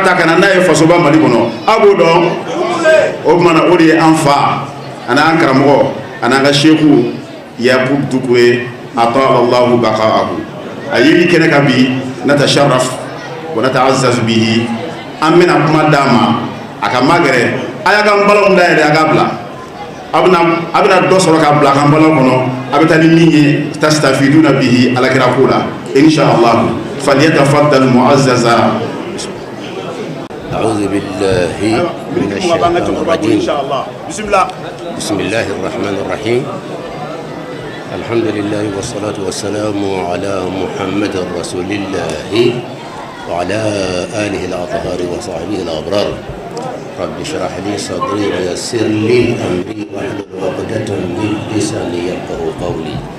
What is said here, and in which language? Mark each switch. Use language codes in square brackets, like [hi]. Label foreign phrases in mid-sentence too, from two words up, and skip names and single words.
[bm] ta ka na n'a ye fasoba Mali kɔnɔ a b'o dɔn o tumana o de ye an fa ani an karamɔgɔ ani an ka seku Yakubu Dukure [ar] أطال الله بقاءه [bm] a yeli kɛnɛ kan bi [ar] نتشرف ونتعزز به [bm] an bɛna kuma d'a ma a ka magɛrɛ a y'a ka nbalon dayɛlɛ a k'a bila a bɛna dɔ sɔrɔ k'a bila a ka nbalon kɔnɔ a bɛ taa ni min ye [ar] تستفيدون به [bm] alakira ko la inshallah [ar] فليتفضل معززا. أعوذ بالله من الشيطان الرجيم بسم الله الرحمن الرحيم الحمد لله والصلاة والسلام على محمد رسول الله وعلى آله الأطهار وصحبه الأبرار رب اشرح لي صدري ويسر لي أمري واحلل عقدة من لساني يفقهوا قولي